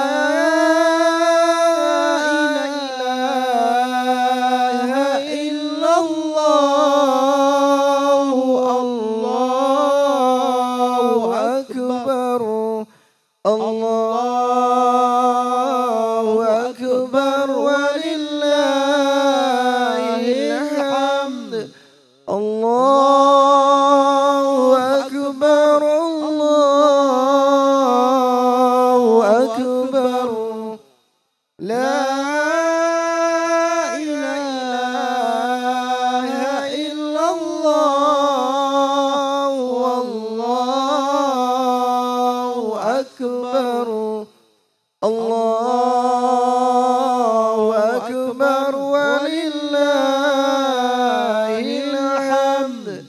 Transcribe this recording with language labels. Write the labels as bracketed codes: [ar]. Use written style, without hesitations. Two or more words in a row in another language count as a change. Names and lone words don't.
[ar] إله إلا الله الله أكبر الله أكبر ولله الحمد. الله أكبر الله أكبر لا إله إلا الله والله أكبر الله أكبر ولله الحمد.